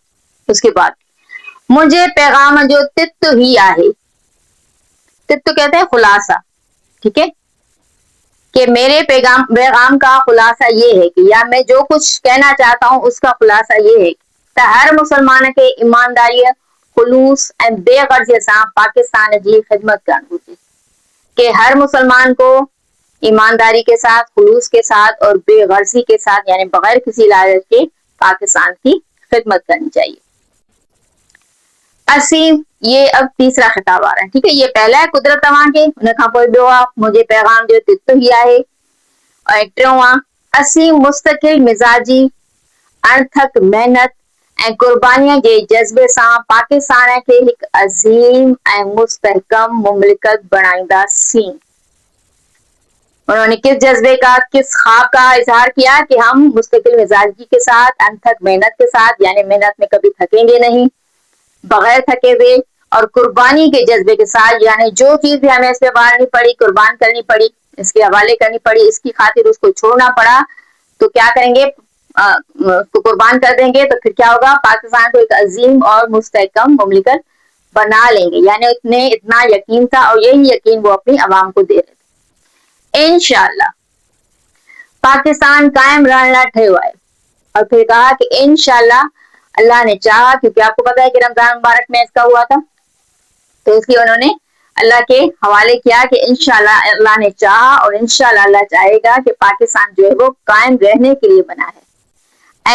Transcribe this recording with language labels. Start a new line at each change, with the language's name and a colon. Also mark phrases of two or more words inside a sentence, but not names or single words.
Urdu: اس کے بعد مجھے
Sindhi: पैगाम जो तित्तु ही आहे।
Urdu: تتو کہتے ہیں خلاصہ۔ ٹھیک ہے. کہ میرے پیغام کا خلاصہ یہ ہے کہ یا میں جو کچھ کہنا چاہتا ہوں اس کا خلاصہ یہ ہے کہ ہر مسلمان کے ایمانداری,
Sindhi: खुलूस ऐं बेगर्ज़ीअ सां पाकिस्तान जी ख़िदमत करणु घुरिजे।
Urdu: کہ ہر مسلمان کو ایمانداری کے ساتھ، خلوص کے ساتھ اور بےغرضی کے ساتھ، یعنی بغیر کسی لالچ کے پاکستان کی خدمت کرنی چاہیے. عاصم، یہ اب تیسرا خطاب آ رہا ہے. ٹھیک ہے.
Sindhi: ये पहला है कुदरत तव्हां खे, उन खां पोइ ॿियो आहे मुंहिंजे पैगाम जो तित्तु ही आहे, और टियों आहे असीम मुस्तकिल मिज़ाजी, अणथक मेहनत ऐं कुर्बानीअ जे जज़्बे सां पाकिस्तान खे हिकु अज़ीम ऐं मुस्तहकम मुमलिकत बणाईंदासीं।
Urdu: انہوں نے کس جذبے کا، کس خواب کا اظہار کیا کہ ہم مستقل مزاجی کے ساتھ، انتھک محنت کے ساتھ، یعنی محنت میں کبھی تھکیں گے نہیں، بغیر تھکے ہوئے، اور قربانی کے جذبے کے ساتھ، یعنی جو چیز بھی ہمیں اس سے بانٹنی پڑی، قربان کرنی پڑی، اس کے حوالے کرنی پڑی، اس کی خاطر اس کو چھوڑنا پڑا، تو کیا کریں گے، تو قربان کر دیں گے، تو پھر کیا ہوگا، پاکستان کو ایک عظیم اور مستحکم مملکت بنا لیں گے. یعنی اتنے اتنا یقین تھا، اور یہی یقین وہ اپنی عوام کو دے رہے تھے.
Sindhi: इंशाअल्लाह पाकिस्तान कायम रहने लाइ ठहियो आहे।
Urdu: اور پھر کہا کہ ان شاءاللہ اللہ نے چاہا، کیونکہ آپ کو پتا ہے کہ رمضان مبارک میں اس کا ہوا تھا، تو اس لیے انہوں نے اللہ کے حوالے کیا کہ ان شاءاللہ اللہ نے چاہا اور ان شاءاللہ اللہ چاہے گا کہ پاکستان جو ہے وہ قائم رہنے کے لیے بنا ہے.